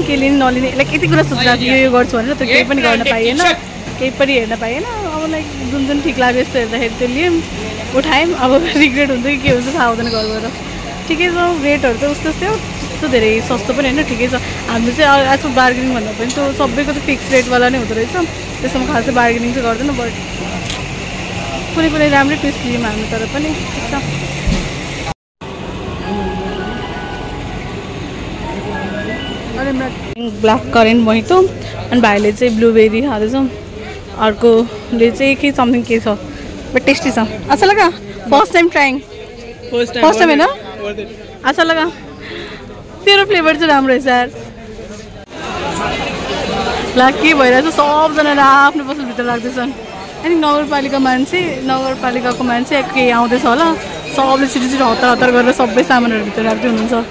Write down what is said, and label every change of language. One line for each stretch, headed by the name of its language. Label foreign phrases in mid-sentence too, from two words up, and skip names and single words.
Nepali: के लिने नलिने लाइक यति कुरा सोचिरहेको थियो यो गर्छु भनेर त्यो केही पनि गर्न पाइएन केही पनि हेर्न पाइएन अब लाइक जुन जुन ठिक लाग्यो यस्तो हेर्दाखेरि त्यो लियौँ उठायौँ अब रिग्रेट हुन्छ कि के हुन्छ थाहा हुँदैन घर गएर ठिकै छ रेटहरू चाहिँ उस्तो उस्तै हो त्यस्तो धेरै सस्तो पनि होइन ठिकै छ हाम्रो चाहिँ आजकल बार्गेनिङ भन्दा पनि त्यो सबैको त फिक्स रेटवाला नै हुँदो रहेछ त्यसमा खासै बार्गेनिङ चाहिँ गर्दैन बट कुनै कुनै राम्रै पिस लियौँ हामी तर पनि ठिक छ ब्ल्याक करेन्ट मोहितो अनि भाइले चाहिँ ब्लुबेरी खाँदैछौँ अर्कोले चाहिँ के समथिङ के छ बट टेस्टी छ
Hindi: अच्छा लगा
English: first time trying first time
Nepali: होइन
Hindi: अच्छा लगा
Nepali: तेरो फ्लेभर चाहिँ राम्रो रहेछ यार ला के भइरहेछ सबजनाले आफ्नो पसलभित्र राख्दैछन् अनि नगरपालिकाको मान्छे के आउँदैछ होला सबले छिटो छिटो हतार हतार गरेर सबै सामानहरू भित्र राख्दै हुनुहुन्छ